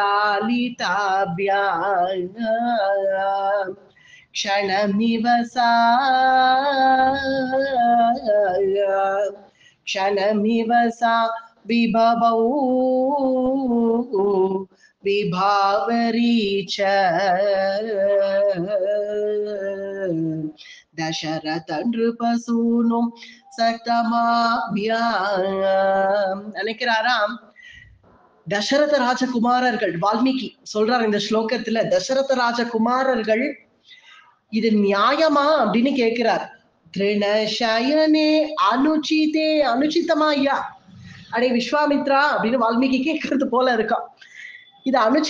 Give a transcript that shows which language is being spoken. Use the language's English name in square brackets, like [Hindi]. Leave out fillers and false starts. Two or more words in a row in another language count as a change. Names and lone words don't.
[Sanskrit] लालिताभ्याम् क्षणमिव सा विभवौ विभावरी च दशरथ नृपसूनु சக்தமாபியாம். [Tamil] நினைக்கிறாராம் தசரத ராஜகுமாரர்கள். வால்மீகி சொல்றார் இந்த ஸ்லோகத்துல, தசரத ராஜகுமாரர்கள் இது நியாயமா அப்படின்னு கேட்கிறார். [Sanskrit] तृणशयने अनुचिते, [Tamil] அனுச்சிதமா ஐயா அடே விஸ்வாமித்ரா அப்படின்னு வால்மீகி கேட்கறது போல இருக்கான்.